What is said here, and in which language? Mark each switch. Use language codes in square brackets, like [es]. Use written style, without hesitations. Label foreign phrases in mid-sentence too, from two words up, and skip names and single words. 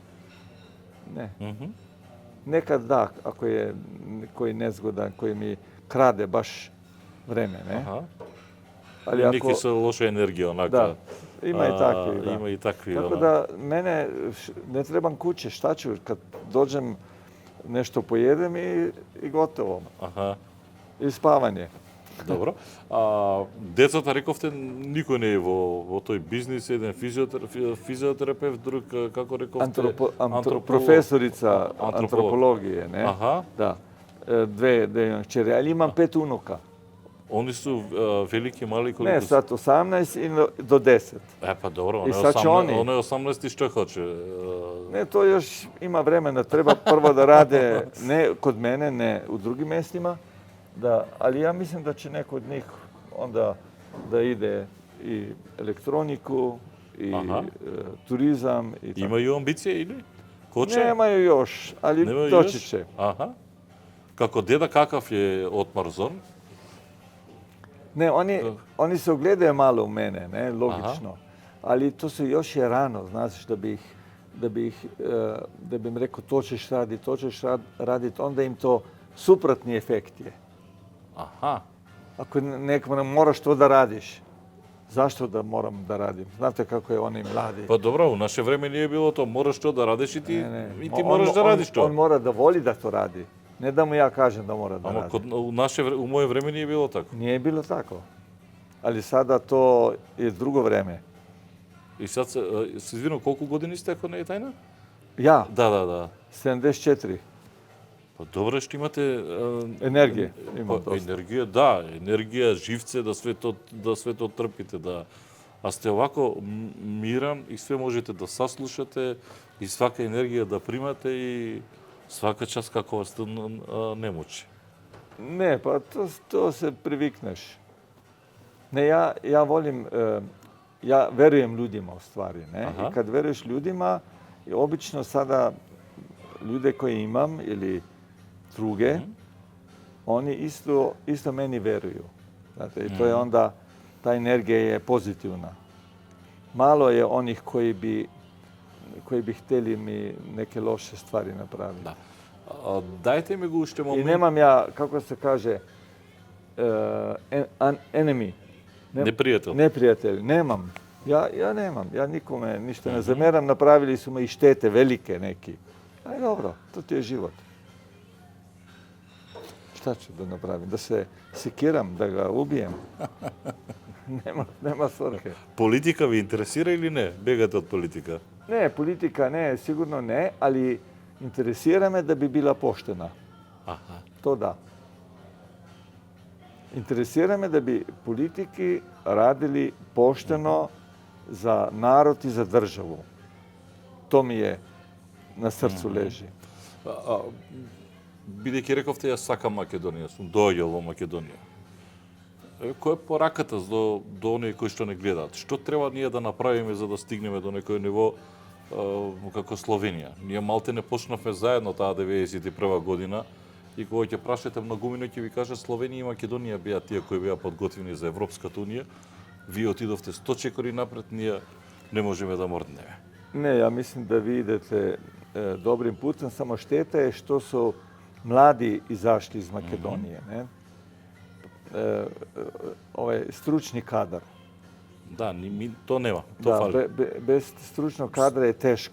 [sr] Nekad da, ako je koji nezgodan, koji mi krade baš vreme, ne? Aha. Ali Neki sa loša energija, onaka. Da, ima i takvi. Da. Ima i takvi. Tako ono. da mene ne trebam kuće, šta ću kad dođem nešto pojedem i gotovo. Аха, I spavanje. [mk] добро. Децата рековте никој не е во тој бизнис, еден физиотерапевт, друг како рековте [sr] Profesorica Antropolog. antropologije, ne? Аха, Da. Dve imam kćeri, ali imam 5 unuka. они су велики, мали, колку Ne, [mk] се? [sr] sad 18 i do 10. [mk] Па добро, [sr] И sad će oni. [mk] он е 18 и што хоче. [sr] Ne, to još ima vremena. Treba prvo da rade ne kod mene, ne u drugim mjestima. Da, ali ja mislim da će neko od njih onda da ide i elektroniku i Aha. turizam i tako. Имају амбиција или? Хоче? Nemaju još, ali Немају doći још? će. Аха. [mk] Како деда, какав е Отмар Зон? [sr] Ne, oni se ogledaju malo u mene, ne, logično. Ali to su još je rano, znaš, da bi im rekao to ćeš raditi, onda im to suprotni efekt je. Аха. Ako nekom moraš to da radiš, zašto da moram da radim? Znate kako je oni mladi. [mk] Па добро, у наше време не е било тоа, мораш што да радиш и ти, [sr] Ne. [mk] и ти мораш да радиш тоа. [sr] On mora da voli da to radi. Ne da mu ja kažem da mora da [mk] Ама [sr] radi. [mk] у моje време не е било така. [sr] Nije bilo tako. Ali sada to je drugo vreme. [mk] И сад се извинувам, колку години сте, ако не е тајна? [sr] Ja, [mk] Да. [sr] 74. [mk] Па добре, што имате [sr] Енергije imam [mk] па, [sr] dosta. [mk] енергија, живце, да све тоа трпите, да. А сте овако миран и све можете да саслушате и свака енергија да примате и [sr] svaka čast kako vas to ne muči. Ne, pa to se privikneš. Ne, ja volim, ja verujem ljudima u stvari, ne? Aha. I kad veruješ ljudima I obično sada ljude koje imam ili druge, oni isto meni veruju. Znate, i to je onda, ta energija je pozitivna. Malo je onih koji bi htjeli mi neke loše stvari napraviti. [mk] Да. Дајте ми го уште [sr] I [mk] момент. [sr] nemam ja, kako se kaže, enemy. [mk] Непријател. [sr] Neprijatelj, nemam. Ja nemam, ja nikome ništa ne zameram, napravili su me i štete velike neki. Aj dobro, to ti je život. Šta ću da napravim? Da se sekiram, da ga ubijem? Nema svrhe. [mk] Политика ви интересира или не? Бегате од политика? [sr] Ne, politika ne, sigurno ne, ali interesira me da bi bila poštena. Аха. To da. Interesira me da bi politiki radili pošteno za narod i za državu. To mi je na srcu leži. [mk] Бидејќи рековте, јас сакам Македонија, сум доаѓал во Македонија. Која е пораката до оние кои што не гледаат? Што треба ние да направиме за да стигнеме до некој ниво како Словенија? Ние малте не почнавме заедно таа 91 година и кога ќе прашате многумина ќе ви кажат Словенија и Македонија беа тие кои беа подготвени за Европската унија. Вие отидовте 100 чекори напред, ние не можеме да морднеме. [sr] Ne, ja mislim da vi idete dobrim putem, samo šteta je što su mladi izašli iz Makedonije. Ne? Ovaj stručni kadar. [mk] Да, то нема, то [sr] Da, [mk] фали. [sr] bez stručnog kadra je teško.